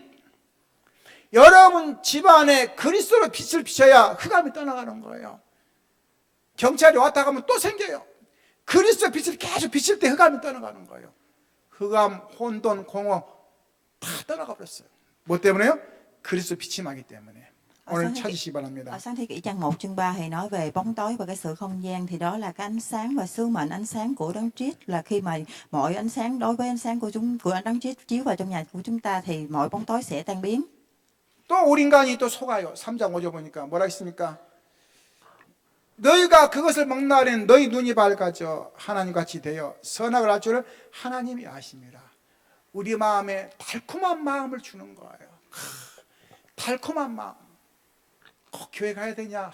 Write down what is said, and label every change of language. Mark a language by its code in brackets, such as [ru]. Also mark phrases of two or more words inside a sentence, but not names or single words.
[ko] 여러분 집안에 그리스도의 빛을 비춰야 흑암이 떠나가는 거예요. 경찰이 왔다 가면 또 생겨요. 그리스도의 빛을 계속 비칠 때 흑암이 떠나가는 거예요. 흑암, 혼돈, 공허 다 떠나가 버렸어요. 뭐 때문에요? 그리스도 빛이 나기 때문에. 오늘 찾으시기 바랍니다. [vi] Ở sáng thế kỷ trang 1 chương 3 thì nói về bóng tối và cái sự không gian, thì đó là cái ánh sáng và sứ mệnh ánh sáng của Đấng Christ, là khi mà mọi ánh sáng đối với ánh sáng của Đấng Christ chiếu vào trong nhà của chúng ta thì mọi bóng tối sẽ tan biến. [ko] 또 우리 인간이 또 속아요. 3장 5절 보니까 뭐라 했습니까? 너희가 그것을 먹는 날에는 너희 눈이 밝아져 하나님같이 되어 선악을 알 줄을 하나님이 아심이라. 우리 마음에 달콤한 마음을 주는 거예요. 달콤한 마음. 꼭 교회 가야 되냐?